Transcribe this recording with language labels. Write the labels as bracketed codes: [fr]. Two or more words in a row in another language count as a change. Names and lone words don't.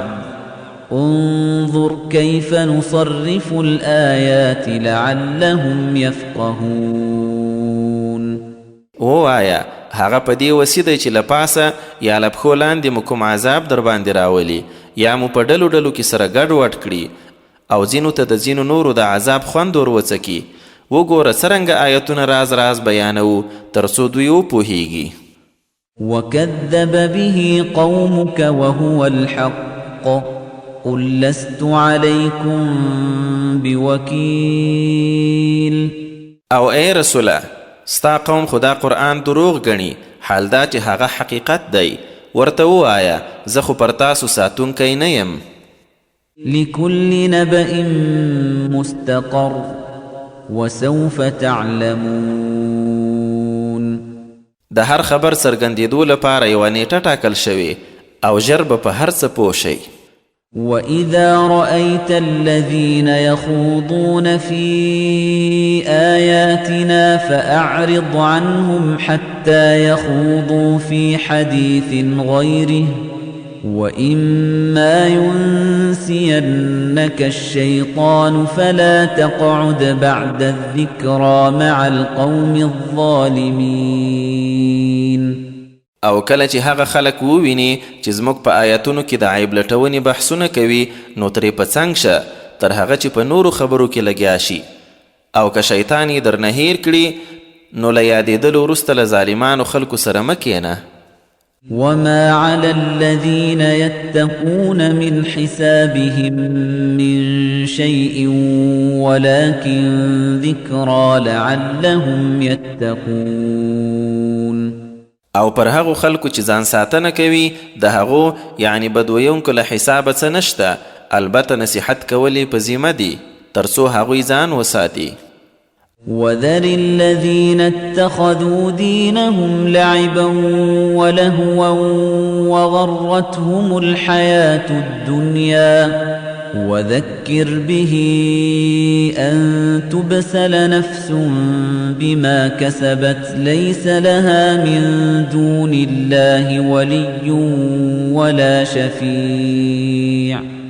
[ar] انظر كيف نصرف الآيات لعلهم يفقهون. [ps] ووایا هغه په دې وسې دی چې له پاسه یا له پښو لاندې مو کوم عذاب در باندې راولي یا مو په ډلو ډلو کې سره ګډ وډ کړي او ځینو ته د ځینو نورو د عذاب خوند ور وڅکي. وګوره څرنګه آیتونه راز راز بیانوو تر څو دوی وپوهیږي. [ar] وكذب به قومك وهو الحق قل لست عليكم بوكيل. [ps] او ای رسوله ستا قوم خدا قرآن دروغ گنی حال دا چې هغه حقیقت دی. ورته ووایه زه خو پر تاسو ساتونکی نه یم. [ar] لكل نبأ مستقر وسوف تعلمون. [ps] د هر خبر څرګندېدو لپاره یوه نیټه ټاکل شوې او ژر به په هر څه پوه شئ. [ar] وَإِذَا رَأَيْتَ الَّذِينَ يَخُوضُونَ فِي آيَاتِنَا فَأَعْرِضْ عَنْهُمْ حَتَّى يَخُوضُوا فِي حَدِيثٍ غَيْرِهِ وَإِمَّا يُنْسِيَنَّكَ الشَّيْطَانُ فَلَا تَقْعُدْ بَعْدَ الذِّكْرَى مَعَ الْقَوْمِ الظَّالِمِينَ. [ps] او کله چې هغه خلک وویني چې زموږ په آیاتونو کې د عیب لټونې بحثونه کوي نو ترې په څنګ شه تر هغه چې په نورو خبرو کې لګیا شي. او که شیطان یې درنه هیر کړي نو له یادېدلو وروسته له ظالمانو خلکو سره مه کښېنه. [ar] وما على الذين يتقون من حسابهم من شيء ولكن ذكرى لعلهم يتقون. [ps] او پر هغو خلکو چې ځان ساتنه کوي د هغو یعنی بدویونکو له حسابه څه نشته، البته نصیحت کولی په ذمه دي تر څو هغوی ځان وساتي. [ar] وذر الذين اتخذوا دينهم لعبا ولهوا وغرتهم الحياة الدنيا وذكر به أن تبسل نفس بما كسبت ليس لها من دون الله ولي ولا شفيع